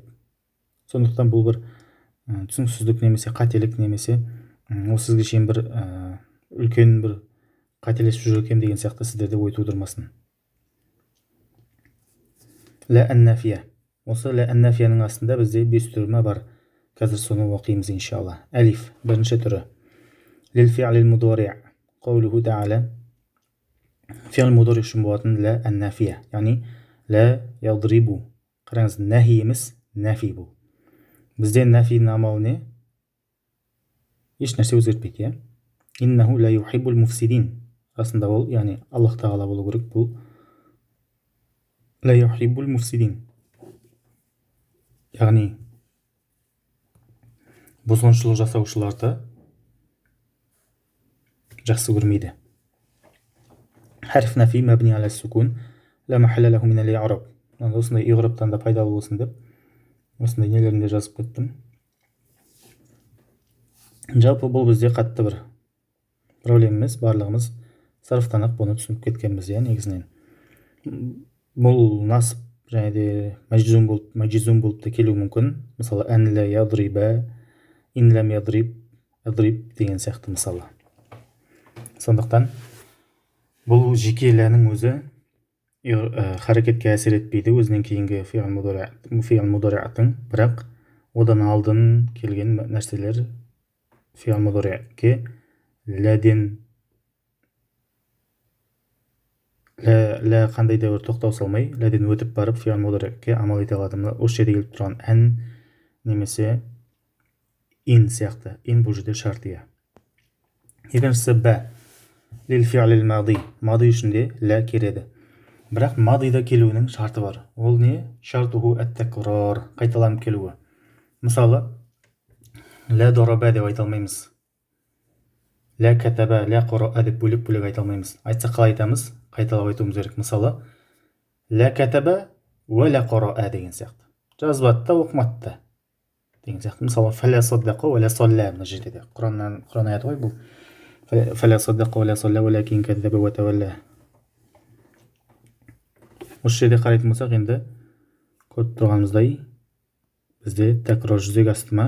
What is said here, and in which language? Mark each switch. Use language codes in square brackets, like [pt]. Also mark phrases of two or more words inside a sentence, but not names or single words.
[kk] Сондықтан бұл бір түсініксіздік немесе қателік, немесе осы сізге шейін бір үлкен бір қателесіп жүр екем деген сияқты сіздерде ой тудырмасын. [ar] لا النافية. [kk] Осы [ar] لا النافية [kk] астында бізде 5 түрі бар. Қазір соны оқимыз иншалла. Әлиф, бірінші түрі. [ar] للفعل المضارع'. قوله تعالى. فعل مضارع' [kk] үшін болатын [ar] لا النافية, яғни لا يضرب. [kk] Қараңыз, нәхи емес, нафи бұл. Бізде нафидің амалы не? Еш нәрсе өзгертпейді, иә? [ar] إنه لا يحب المفسدين. [kk] Расында ол, яғни Аллах тағала болу керек, бұл [ar] لا يحب المفسدين. [kk] Яғни бұзғыншылық жасаушыларды жақсы көрмейді. [ar] حرف نفي مبني على السكون لا محل له من الإعراب. [kk] Осындай i'рабтан да пайдалы болсын деп осындай нелерінде жазып кеттім. Жалпы бұл бізде қатты бір проблема емес, барлығымыз сарыфтан-ақ бұны түсініп кеткенбіз, иә, негізінен. Бұл насып және де мәжзум болып та келуі мүмкін. Мысалы [ar] أن لا يضرب، إن لم يضرب، يضرب [kk] деген сияқты мысалы. Сондықтан бұл жеке ләнің өзі харекетке әсер етпейді, өзінен кейінгі [ar] فعل مضارع, [kk] бірақ одан алдын келген нәрселер [ar] فعل مضارع [kk] ләден лә қандай да бір тоқтау салмай, ләден өтіп барып [ar] فعل مضارع [kk] амал ете алады. Осы жерде келіп тұрған ән немесе ин сияқты. Ин бұл жерде шартия. Екіншісі бә. [ar] للفعل الماضي. [kk] Мади үшінде лә келеді. Бірақ мадида келуінің шарты бар. Ол не? [ar] شرطه التكرار, [kk] қайталанып келуі. Мысалы, [ar] لا ضرب [kk] деп айта алмаймыз. [ar] لا كتب، لا قرأ [kk] деп бөлек айта алмаймыз. Айтса қалай айтамыз? Қайталап айтуымыз керек. Мысалы, [ar] لا كتب ولا قرأ [kk] деген сияқты. Жазбады да, оқымады да деген сияқты. Мысалы, [ar] فلا صدق ولا صلى [kk] мына жерде де. Құран аяты ғой бұл. [ar] فلا صدق ولا صلى ولكن كذب وتولى. [kk] Осы жерде қарайтын болсақ, енді көріп тұрғанымыздай бізде тәкрар жүзеге асты ма?